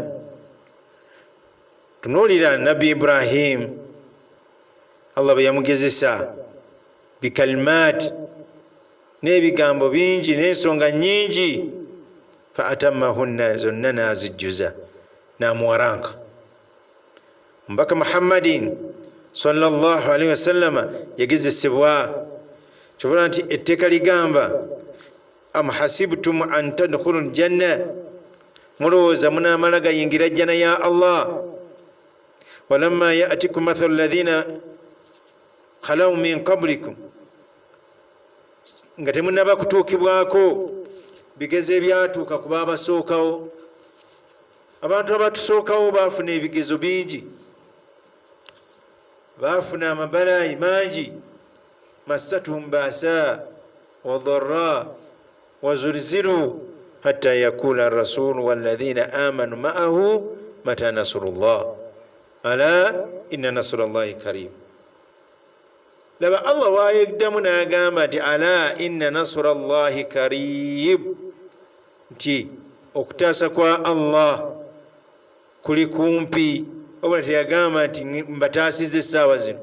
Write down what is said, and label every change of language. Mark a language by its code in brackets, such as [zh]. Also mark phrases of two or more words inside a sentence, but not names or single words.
[lg] Tunuulira Nabbi Ibrahim, Allah bwe yamugezesa bikalimaati n'ebigambo bingi n'ensonga nnyingi, [ar] فأتمهن, [lg] zonna n'azijjuza n'amuwaranka. Omubaka Muhammadin [ar] صلى الله عليه وسلم [lg] yagezesebwa, kyovula nti etteeka ligamba [ar] أم حسبتم أن تدخلوا الجنة, [lg] mulowooza munaamala gayingira jjana ya Allah, [ar] ولما يأتكم مثل الذين خلوا من قبلكم, [lg] nga temunaba kutuukibwako bigezo ebyatuuka ku baabasookawo. Abantu abatusookawo baafuna ebigezo bingi, baafuna amabalayi mangi. [ar] مستهم البأساء والضراء وزلزلوا حتى يقول الرسول والذين آمنوا معه متى نصر الله ألا إن نصر الله كريم. [lg] Laba Allah waayegdamu n'agamba nti [ar] ألا إن نصر الله قريب, [lg] nti okutaasa kwa Allah kuli kumpi. Obula teyagamba nti mbataasiza essaawa zino.